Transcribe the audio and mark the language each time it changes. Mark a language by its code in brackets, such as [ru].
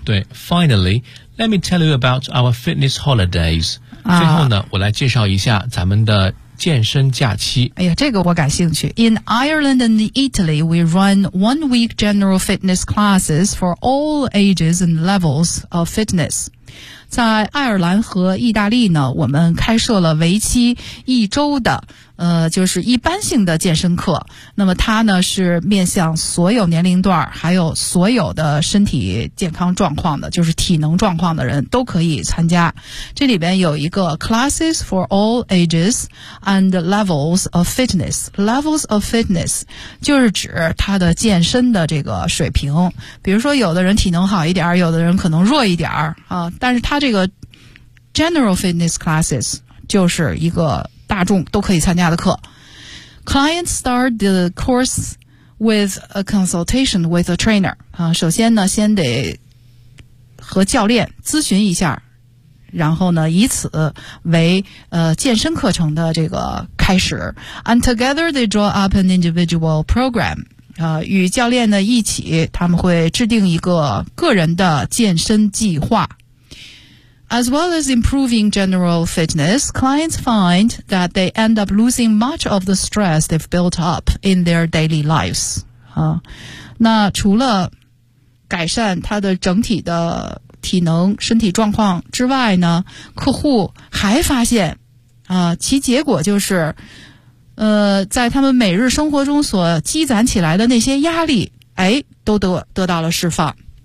[en] 对 ,finally, let me tell you about our fitness holidays. [zh] 最后呢我来介绍一下咱们的健身假期。哎呀，这个我感兴趣。 [en] In Ireland and Italy, we run 1 week general fitness classes for all ages and levels of fitness. [zh] 在爱尔兰和意大利呢，我们开设了为期一周的，就是一般性的健身课。那么它呢，是面向所有年龄段，还有所有的身体健康状况的，就是体能状况的人都可以参加。这里边有一个 [en] classes for all ages and levels of fitness. [zh] Levels of fitness 就是指他的健身的这个水平。比如说有的人体能好一点，有的人可能弱一点啊，但是他这个 general fitness classes 就是一个大众都可以参加的课。 [en] Clients start the course with a consultation with a trainer. [zh] 首先呢先得和教练咨询一下，然后呢以此为健身课程的这个开始。 [en] And together they draw up an individual program. [zh] 与教练呢一起他们会制定一个个人的健身计划。 [en] As well as improving general fitness, clients find that they end up losing much of the stress they've built up in their daily lives. [zh] 那除了改善他的整体的体能、身体状况之外呢，客户还发现，其结果就是，在他们每日生活中所积攒起来的那些压力，哎，都得到了释放。